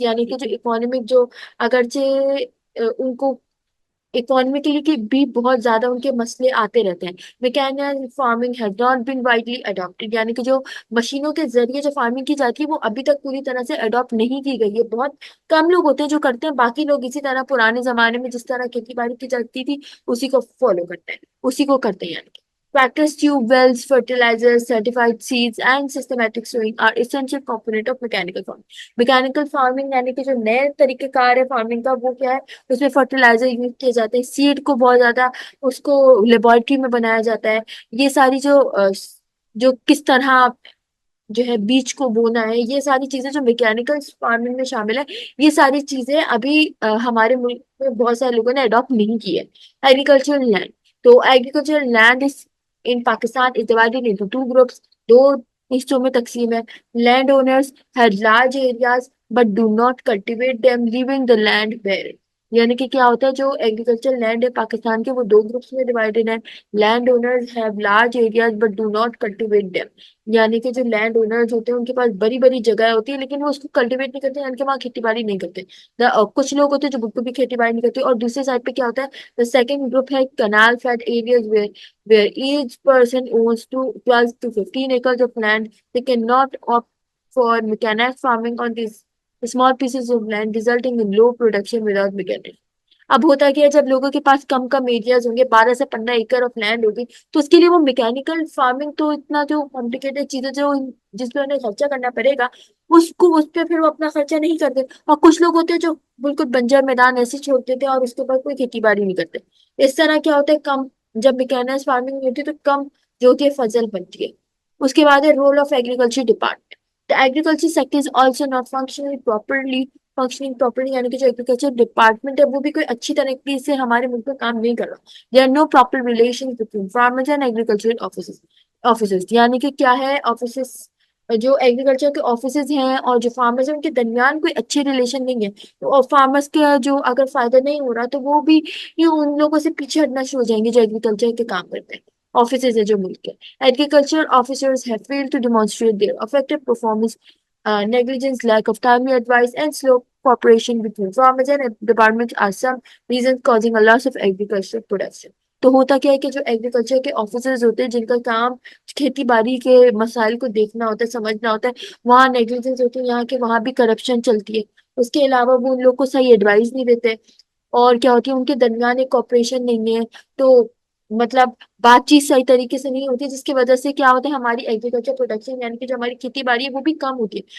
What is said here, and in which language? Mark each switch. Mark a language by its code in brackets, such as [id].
[ur] یعنی کہ جو اکانومک جو اگرچہ ان کو اکانومکلی کی بھی بہت زیادہ ان کے مسئلے آتے رہتے ہیں. [en] Mechanized farming has not been widely adapted. [ur] یعنی کہ جو مشینوں کے ذریعے جو فارمنگ کی جاتی ہے وہ ابھی تک پوری طرح سے اڈاپٹ نہیں کی گئی ہے. بہت کم لوگ ہوتے ہیں جو کرتے ہیں، باقی لوگ اسی طرح پرانے زمانے میں جس طرح کھیتی باڑی کی جاتی تھی اسی کو فالو کرتے ہیں، اسی کو کرتے ہیں. یعنی کہ [en] practice tube wells, fertilizers, certified seeds and systematic sowing are essential component of mechanical farming. [ur] Mechanical farming یعنی کہ جو نئے طریقہ کار ہے فارمنگ کا وہ کیا ہے، اس میں فرٹیلائزر یوز کیے جاتے ہیں، سیڈ کو بہت زیادہ اس کو لیبورٹری میں بنایا جاتا ہے. یہ ساری جو کس طرح جو ہے بیج کو بونا ہے، یہ ساری چیزیں جو میکینیکل فارمنگ میں شامل ہے، یہ ساری چیزیں ابھی ہمارے ملک میں بہت سارے لوگوں نے اڈاپٹ نہیں کی ہے. Agricultural land. [en] تو agricultural land in Pakistan is divided into 2 groups. 2 [ur] حصوں میں تقسیم ہے. [en] Land owners had large areas but do not cultivate them leaving the land barren. [ur] یعنی کہ کیا ہوتا ہے، جو ایگریکلچر لینڈ ہے پاکستان کے وہ 2 گروپس میں ڈیوائڈیڈ ہیں. [en] Land owners have large areas but do not cultivate them. [ur] یعنی کہ جو لینڈ اونرز ہوتے ہیں ان کے پاس بڑی بڑی جگہ ہوتی ہے لیکن وہ اس کو کلٹیویٹ نہیں کرتے، یعنی کہ وہاں کھیتی باڑی نہیں کرتے. کچھ لوگ ہوتے ہیں جو بالکل بھی کھیتی باڑی نہیں کرتے. اور دوسرے سائڈ پہ کیا ہوتا ہے، سیکنڈ گروپ ہے Kunal feed areas [en] where each person owns 12 to 15 acres of land. They cannot opt for mechanized farming on these small pieces of land, resulting in low production without mechanized. [ur] اب ہوتا کیا ہے، جب لوگوں کے پاس کم کم ایریاز ہوں گے، 12 سے 15 ایکڑ آف لینڈ ہوگی، تو اس کے لیے وہ میکینیکل فارمنگ تو اتنا جو کمپلیکیٹڈ چیزیں جو جس پہ انہیں خرچہ کرنا پڑے گا اس پہ پھر وہ اپنا خرچہ نہیں کرتے. اور کچھ لوگ ہوتے ہیں جو بالکل بنجر میدان ایسے چھوڑ دیتے ہیں اور اس کے بعد کوئی کھیتی باڑی نہیں کرتے. اس طرح کیا ہوتا ہے، کم جب میکینائز فارمنگ ہوتی ہے تو کم جو ہوتی ہے فضل بنتی ہے. اس کے بعد ہے role of agriculture department. [en] The agriculture sector is also not functioning properly [ur] یعنی کہ جو ایگریکلچر ڈپارٹمنٹ ہے وہ بھی کوئی اچھی طریقے سے ہمارے ملک میں کام نہیں کر رہا. [en] There are no proper relations between farmers and agricultural offices [ur] یعنی کہ کیا ہے آفیسز جو ایگریکلچر کے آفیسز ہیں اور جو فارمرز ہیں ان کے درمیان کوئی اچھے ریلیشن نہیں ہے. تو فارمرز کا جو اگر فائدہ نہیں ہو رہا تو وہ بھی ان لوگوں سے پیچھے ہٹنا شروع ہو جائیں گے جو ایگریکلچر کے کام کرتے ہیں. آفیسز ہے جو ملک کے [en] agricultural officers have failed to demonstrate their effective performance, negligence, lack of timely advice, and slow cooperation between farmers and departments are some reasons causing a loss of agricultural production. [ur] تو ہوتا کیا ہے کہ جو agriculture کے officers ہوتے ہیں جن کا کام کھیتی باڑی کے مسائل کو دیکھنا ہوتا ہے سمجھنا ہوتا ہے وہاں نیگلیجنس ہوتی ہے یہاں کے وہاں بھی کرپشن چلتی ہے. اس کے علاوہ وہ ان لوگ کو صحیح ایڈوائز نہیں دیتے اور کیا ہوتی ہے ان کے درمیان ایک کوپریشن نہیں ہے. تو مطلب بات چیت صحیح طریقے سے نہیں ہوتی جس کی وجہ سے کیا ہوتا ہے ہماری ایگریکلچر پروڈکشن یعنی کہ جو ہماری کھیتی باڑی ہے وہ بھی کم ہوتی ہے.